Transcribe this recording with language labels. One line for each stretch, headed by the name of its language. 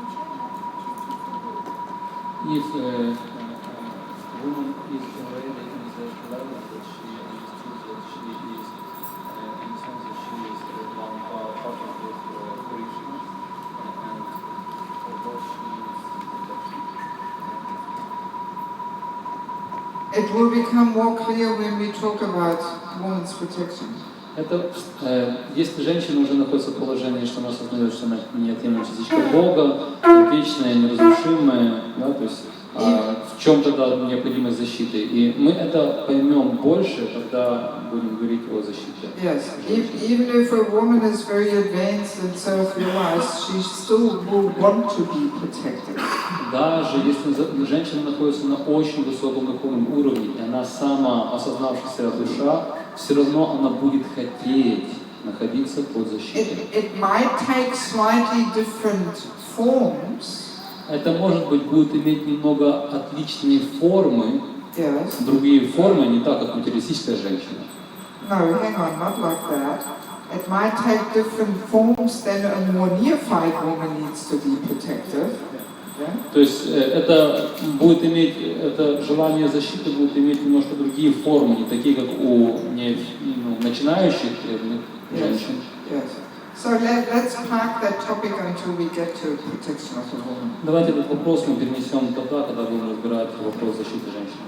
English: If a woman is already in that level that she understood that she is, in the sense that she is one part of the Krishna, and although she is It will become more clear when we talk about women's protection.
Russian: это, если женщина уже находится в положении, что она осознает, что она неотъемлемая частичка Бога, вечная, неразрушимая, да, то есть в чем тогда необходимость защиты. И мы это поймем больше, когда будем говорить о защите.
English: Yes, even if a woman is very advanced and self-realized, she still will want to be protected.
Russian: Даже если женщина находится на очень высоком духовном уровне, и она сама осознавшаяся душа, все равно она будет хотеть находиться под защитой.
English: It might take slightly different forms.
Russian: Это, может быть, будет иметь немного отличные формы,
English: Yes.
Russian: другие формы, не так, как материалистическая женщина.
English: No, hang on, not like that. It might take different forms than a more neophyte woman needs to be protected.
Russian: То есть это будет иметь, это желание защиты будет иметь немножко другие формы, не такие, как у начинающих преданных женщин.
English: So let's park that topic until we get to protection of the woman.
Russian: Давайте этот вопрос мы перенесем тогда, когда будем разбирать вопрос защиты женщин.